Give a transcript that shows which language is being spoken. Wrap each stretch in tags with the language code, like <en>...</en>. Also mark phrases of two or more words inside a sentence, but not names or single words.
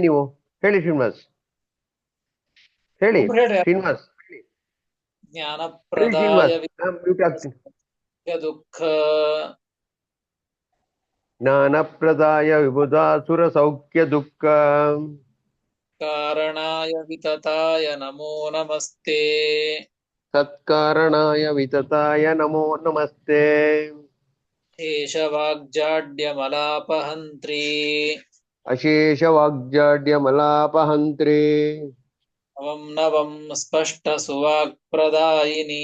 <kn>ನೀವು ಹೇಳಿ ಶ್ರೀನಿವಾಸ್, ಹೇಳಿ ಶ್ರೀನಿವಾಸ್,</kn> <sa>ಜ್ಞಾನ</sa> <kn>ಹೇಳಿ</kn> <sa>ಪ್ರದಾಯ</sa> <kn>ಶ್ರೀನಿವಾಸ್. ಮ್ಯೂಟ್ ಆಗ್ತೀನಿ.</kn> <sa>ವಿಬುಧ ದುಃಖ ಜ್ಞಾನಪ್ರದಾಯ ವಿಬುಧಾಸುರ ಸೌಖ್ಯ ದುಃಖ ಕಾರಣಾಯ ವಿತತಾಯ ನಮೋ ನಮಸ್ತೆ. ಸತ್ಕಾರಣಾಯ ವಿತತಾಯ ನಮೋ ನಮಸ್ತೆ. ಶೇಷವಾಗ್ಜಾಡ್ಯಮಲಾಪಹಂತ್ರಿ ಅಶೇಷ ವಾಗ್ಜಾಡ್ಯಮಲಾಪಹಂತ್ರಿ ನವಂ ನವಂ ಸ್ಪಷ್ಟ ಸುವಾಕ್ಪ್ರದಾಯಿನಿ</sa>